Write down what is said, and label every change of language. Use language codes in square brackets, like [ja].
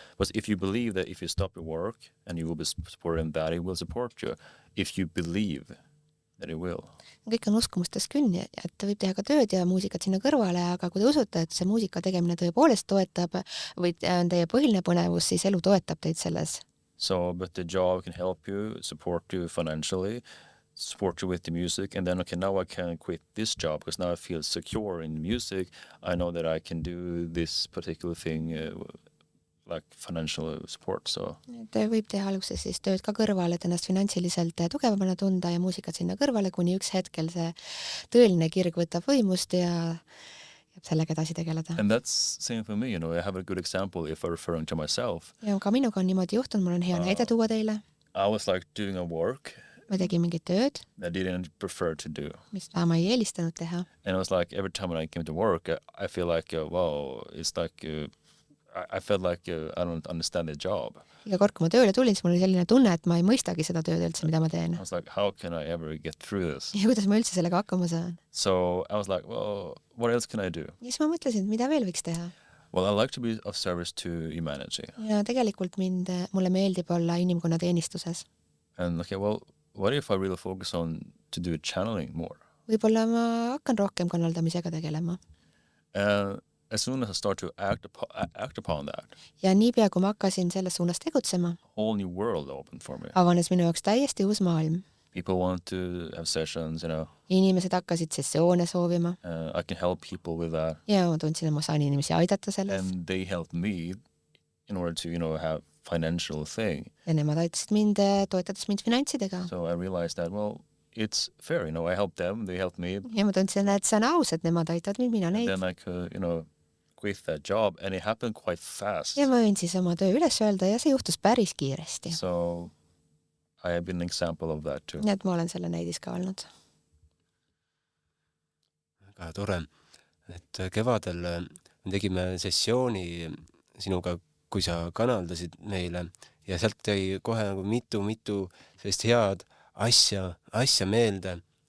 [en] But if you believe that if you stop your work and you will be supported that, it will support you. If you believe that it will. [et] Kõik on uskumustes künni, et võib teha ka tööd ja muusikat sinna kõrvale, aga kui te usute, et see muusika tegemine tõepoolest toetab või on teie põhiline põnevus, siis elu toetab teid selles. [en] So, but the job can help you, support you financially, support you with the music, and then, okay, now I can quit this job because now I feel secure in music. I know that I can do this particular thing like financial support, so. [et] Et võib teha alguses siis tööd ka kõrvale, et ennast finantsiliselt tugevamana tunda ja muusikat sinna kõrvale, kuni üks hetkel see tõeline kirg võtab võimust ja jääb sellega edasi tegeleda. [en] And that's same for me, I have a good example if I'm referring to myself. [et] Ja ka minuga on niimoodi juhtunud, mul on hea näide tuua teile. [en] I was like doing a work [et] Ma tegin mingit tööd, [en] I didn't prefer to do. [et] mis ma ei eelistanud teha. [en] And it was like every time when I came to work, I feel like, wow, it's like, I felt like I don't understand the job. [et] Iga kord, kui ma tööle tulin, siis mul oli selline tunne, et ma ei mõistagi seda tööd üldse, mida ma teen. [en] I was like, how can I ever get through this? [et] Ja kuidas ma üldse sellega hakkama saan? [en] So I was like, well, what else can I do? [et] Ja siis ma mõtlesin, mida veel võiks teha. [en] Well, I like to be of service to humanity. [et] Ja tegelikult mulle meeldib olla inimkonna teenistuses. [en] And okay, well, what if I really focus on to do channeling more? [et] Võib-olla ma hakkan rohkem kanaldamisega tegelema. [en] As soon as I start to act upon that, [et] Ja niipea, kui ma hakkasin selles suunas tegutsema, [en] whole new world opened for me. [et] avanes minu jaoks täiesti uus maailm. [en] People want to have sessions, [et] Inimesed hakkasid sessioone soovima [en] I can help people with that. [et] ja ma tundsin, et ma saan inimesi aidata selles. [en] And they helped me in order to, have financial thing. [et] Ja nemad aitasid mind, toetades mind finantsidega. [en] So I realized that, well, it's fair, I help them, they help me. [et] Ja ma tundsin, et see on aus, et nemad aitavad mind, mina [en] And [et] neid. [en] then I could, quit that job, and it happened quite fast. [et] Ja ma võin siis oma töö üles öelda ja see juhtus päris kiiresti. [en] So I have been an example of that too. [et] Nii et ma olen selle näidis ka olnud. Väga tore. Et kevadel me tegime sessiooni sinuga, kui sa kanaldasid meile ja sealt jäi kohe nagu mitu sellist head asja meelde.